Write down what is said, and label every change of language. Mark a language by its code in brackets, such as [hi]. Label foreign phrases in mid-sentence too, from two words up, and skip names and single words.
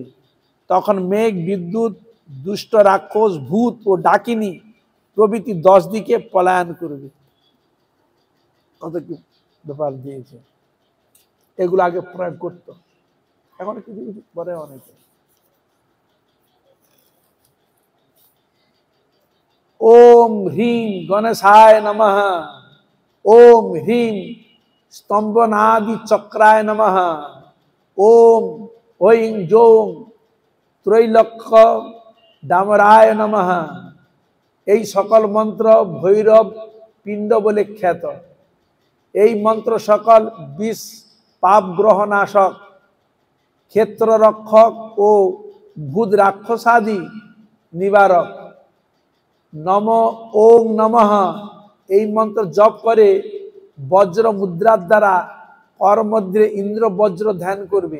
[bn] তখন মেঘ, বিদ্যুৎ, দুষ্ট রাক্ষস, ভূত ও ডাকিনী প্রভৃতি 10 দিকে পলায়ন করবে। কত কি ব্যাপার দিয়েছে, এগুলো আগে প্রয়োগ করতো, এখন কিছু কিছু পরে অনেকে। [sa] ওম হ্রিং গণেশায় নমঃ, ওম হ্রিং স্তম্ভনাদি চক্রায় নমঃ, ওম ঐং জৌং ত্রৈলক্ষ ডামরায় নমঃ। [bn] এই সকল মন্ত্র ভৈরব পিণ্ড বলে খ্যাত। এই মন্ত্র সকল বিষ, পাপ গ্রহনাশক, ক্ষেত্র রক্ষক ও ভূত রাক্ষসাদি নিবারক। [sa] নম ওং নমঃ [bn] এই মন্ত্র জপ করে বজ্র মুদ্রার দ্বারা কর মধ্যে ইন্দ্র বজ্র ধ্যান করবে।